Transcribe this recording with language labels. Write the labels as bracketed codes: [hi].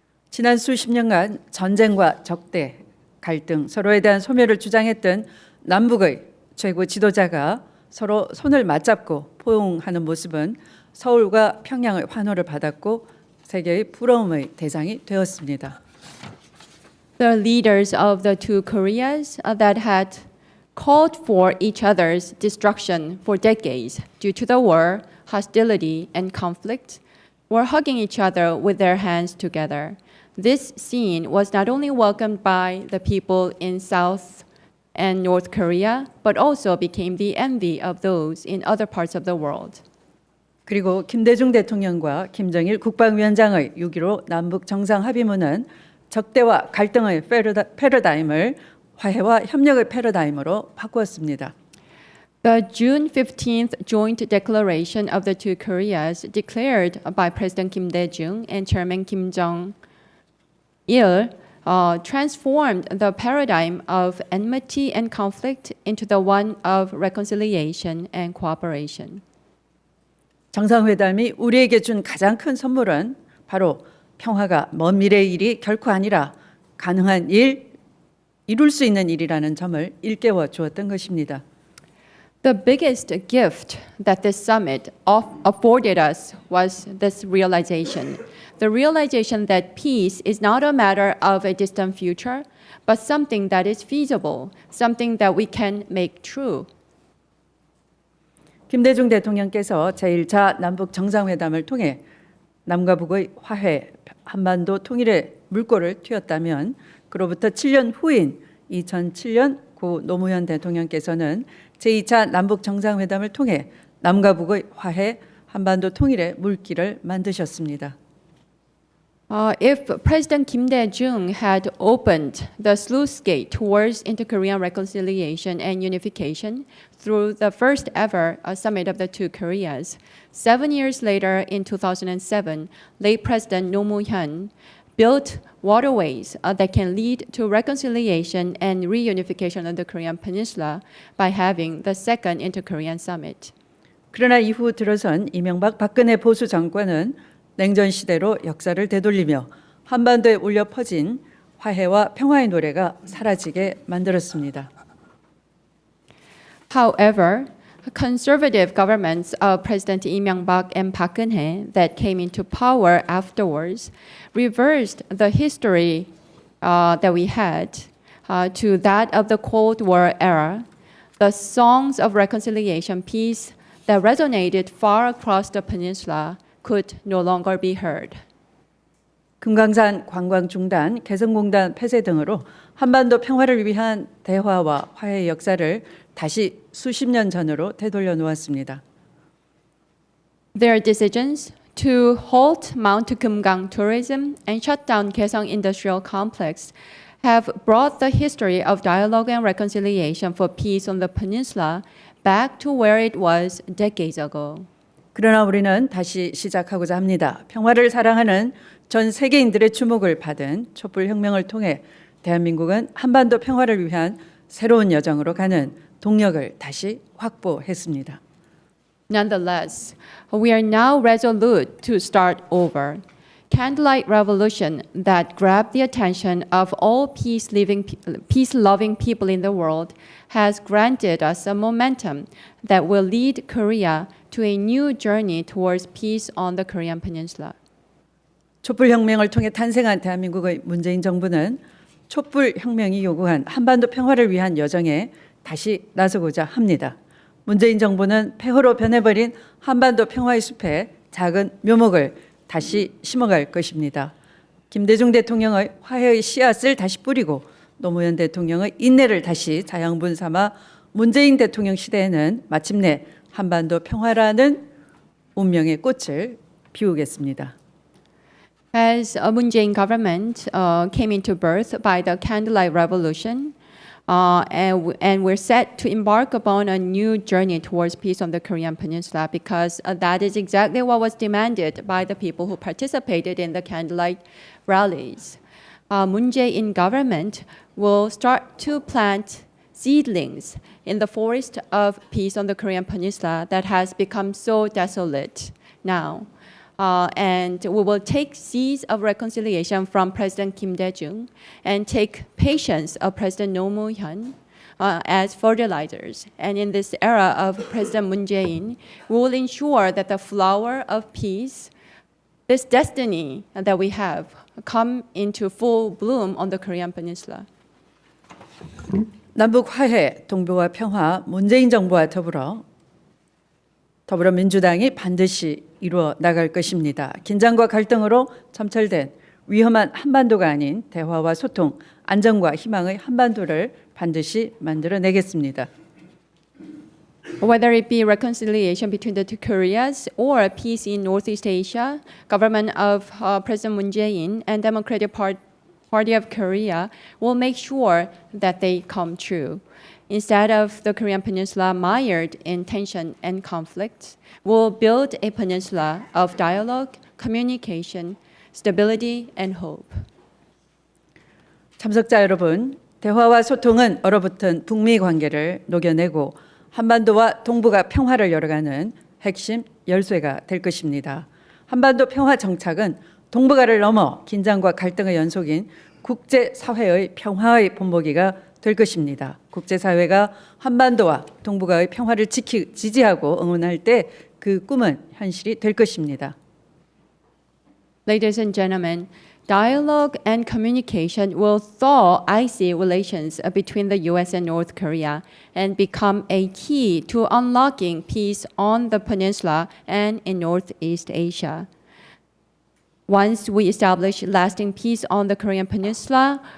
[ko] 지난 수십 년간 전쟁과 적대, 갈등, 서로에 대한 소멸을 주장했던 남북의 최고 지도자가 서로 손을 맞잡고 포용하는 모습은 서울과 평양의 환호를 받았고 세계의 부러움의 대상이 되었습니다. [en] The leaders of the two Koreas that had called for each other's destruction for decades due to the war, hostility, and conflict were hugging each other with their hands together. This scene was not only welcomed by the people in South and North Korea, but also became the envy of those in other parts of the world. [ko] 그리고 김대중 대통령과 김정일 국방위원장의 6.15 남북 정상합의문은 적대와 갈등의 패러다임을 화해와 협력의 패러다임으로 바꾸었습니다. [en] The June 15th joint declaration of the two Koreas declared by President Kim Dae-jung and Chairman Kim Jong-il transformed the paradigm of enmity and conflict into the one of reconciliation and cooperation. [ko] 정상회담이 우리에게 준 가장 큰 선물은 바로 평화가 먼 미래의 일이 결코 아니라 가능한 일, 이룰 수 있는 일이라는 점을 일깨워 주었던 것입니다. [en] The biggest gift that this summit afforded us was this realization. The realization that peace is not a matter of a distant future, but something that is feasible, something that we can make true. [ko] 김대중 대통령께서 제1차 남북 정상회담을 통해 남과 북의 화해, 한반도 통일의 물꼬를 틔웠다면 그로부터 7년 후인 2007년 고 노무현 대통령께서는 제2차 남북 정상회담을 통해 남과 북의 화해, 한반도 통일의 물길을 만드셨습니다. [en] If President Kim Dae-jung had opened the sluice gate towards inter-Korean reconciliation and unification through the first ever summit of the two Koreas, 7 years later in 2007, late President Roh Moo-hyun built waterways that can lead to reconciliation and reunification of the Korean Peninsula by having the second inter-Korean summit. [ko] 그러나 이후 들어선 이명박 박근혜 보수 정권은 냉전 시대로 역사를 되돌리며 한반도에 울려 퍼진 화해와 평화의 노래가 사라지게 만들었습니다. [en] However, conservative governments of President Lee Myung-bak and Park Geun-hye that came into power afterwards reversed the history that we had to that of the Cold War era. The songs of reconciliation, peace that resonated far across the peninsula could no longer be heard. [ko] 금강산 관광 중단, 개성공단 폐쇄 등으로 한반도 평화를 위한 대화와 화해의 역사를 다시 수십 년 전으로 되돌려 놓았습니다. [en] Their decisions to halt Mount Kumgang tourism and shut down Kaesong Industrial Complex have brought the history of dialogue and reconciliation for peace on the peninsula back to where it was decades ago. [ko] 그러나 우리는 다시 시작하고자 합니다. 평화를 사랑하는 전 세계인들의 주목을 받은 촛불혁명을 통해 대한민국은 한반도 평화를 위한 새로운 여정으로 가는 동력을 다시 확보했습니다. [en] Nonetheless, we are now resolute to start over. Candlelight revolution that grabbed the attention of all peace-loving people in the world has granted us a momentum that will lead Korea to a new journey towards peace on the Korean Peninsula. [ko] 촛불혁명을 통해 탄생한 대한민국의 문재인 정부는 촛불혁명이 요구한 한반도 평화를 위한 여정에 다시 나서고자 합니다. 문재인 정부는 폐허로 변해버린 한반도 평화의 숲에 작은 묘목을 다시 심어갈 것입니다. 김대중 대통령의 화해의 씨앗을 다시 뿌리고 노무현 대통령의 인내를 다시 자양분 삼아 문재인 대통령 시대에는 마침내 한반도 평화라는 운명의 꽃을 피우겠습니다. [en] As a Moon Jae-in government came into birth by the Candlelight Revolution, and we're set to embark upon a new journey towards peace on the Korean Peninsula because that is exactly what was demanded by the people who participated in the Candlelight rallies. Moon Jae-in government will start to plant seedlings in the forest of peace on the Korean Peninsula that has become so desolate now. And we will take seeds of reconciliation from President Kim Dae-jung and take patience of President Roh Moo-hyun as fertilizers. And in this era of President Moon Jae-in, we will ensure that the flower of peace, this destiny that we have, come into full bloom on the Korean Peninsula. [ko] 남북 화해, 동북아 평화, 문재인 정부와 더불어민주당이 반드시 이루어 나갈 것입니다. 긴장과 갈등으로 점철된 위험한 한반도가 아닌 대화와 소통, 안정과 희망의 한반도를 반드시 만들어내겠습니다. [en] Whether it be reconciliation between the two Koreas or peace in Northeast Asia, government of President Moon Jae-in and Democratic Party of Korea will make sure that they come true. Instead of the Korean Peninsula mired in tension and conflict, we'll build a peninsula of dialogue, communication, stability, and hope. [ko] 참석자 여러분, 대화와 소통은 얼어붙은 북미 관계를 녹여내고 한반도와 동북아 평화를 열어가는 핵심 열쇠가 될 것입니다. 한반도 평화 정착은 동북아를 넘어 긴장과 갈등의 연속인 국제사회의 평화의 본보기가 될 것입니다. 국제사회가 한반도와 동북아의 평화를 지지하고 응원할 때 그 꿈은 현실이 될 것입니다. [en] Ladies and gentlemen, dialogue and communication will thaw icy relations between the U.S. and North Korea and become a key to unlocking peace on the peninsula and in Northeast Asia. Once we establish lasting peace on the Korean Peninsula,